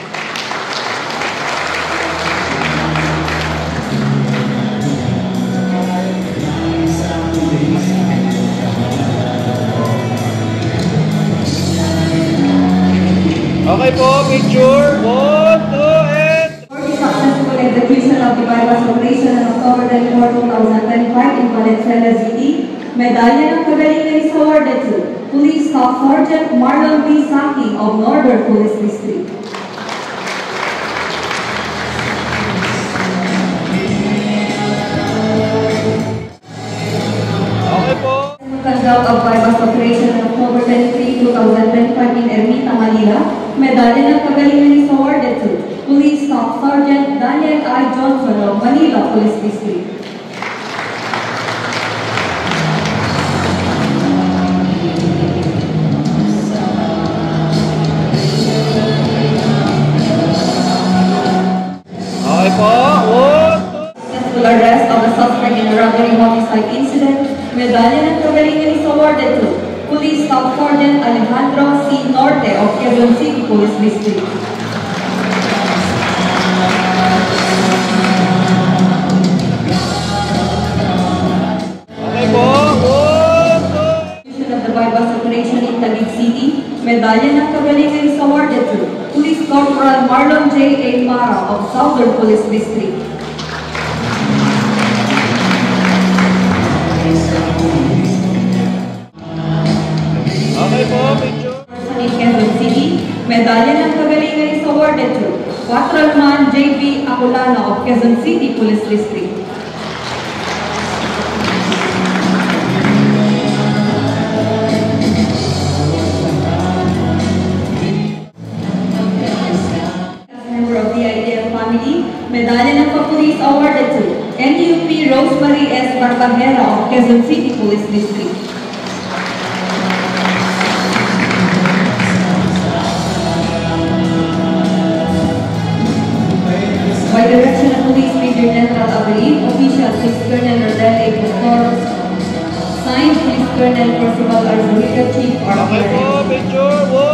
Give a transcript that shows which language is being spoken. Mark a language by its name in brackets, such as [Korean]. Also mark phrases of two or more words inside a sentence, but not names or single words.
[English] Okay po, picture 1, 2, and For the successful execution of the bypass operation on October 24, 2025 in Valenzuela City, Medalya ng Kagalingan is awarded to Police Staff Sergeant Marlon B. Saki of Northern Police District. okay po. Conduct of bypass operation on October 23, 2025 in Ermita, Manila, Medalya ng Kagalingan is awarded to Police Staff Sergeant Daniel I. Johnson of Manila Police District. Okay po, 1, 2. Successful arrest of a suspect in a robbery homicide incident, Medalya ng Kagalingan is awarded to Police Staff Sergeant Alejandro C. Norte of Quezon City Police District. Okay po, 1, 2. Execution of the bypass operation in Taguig City, Medalya ng Kagalingan is awarded to Police Corporal Marlon J. A. Mara of Southern Police District. Okay po, picture. Person in Quezon City, Medalya ng Kagalingan is awarded to Patrolman J.B. Aculano of Quezon City Police District. As member of the IDF family, Medalya ng Kapulis awarded to NUP Rosemary S. Barbajera of Quezon City Police District. By direction of Police Major General Abril, official Police Colonel Rodel A. Pastor, signed Police Colonel Percival Arzulica, Chief Okay po, Artillery. picture